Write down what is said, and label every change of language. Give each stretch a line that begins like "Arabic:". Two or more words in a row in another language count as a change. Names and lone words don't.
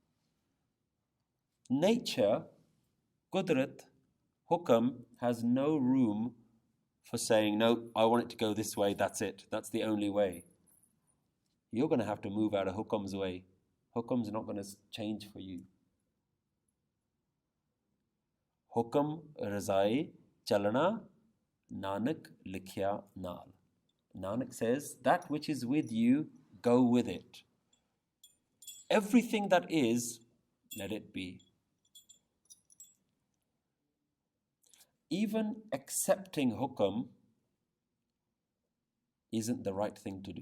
English: Nature, Qudrat, Hukam, has no room for saying, no, I want it to go this way, that's it, that's the only way. You're going to have to move out of Hukam's way. Hukam's not going to change for you. Hukam,
Punjabi: ਰਜਾਈ, ਚਲਣਾ, ਨਾਨਕ, ਲਿਖਿਆ, ਨਾਲਿ.
English: Nanak says, that which is with you, go with it. Everything that is, let it be. Even accepting hukam isn't the right thing to do.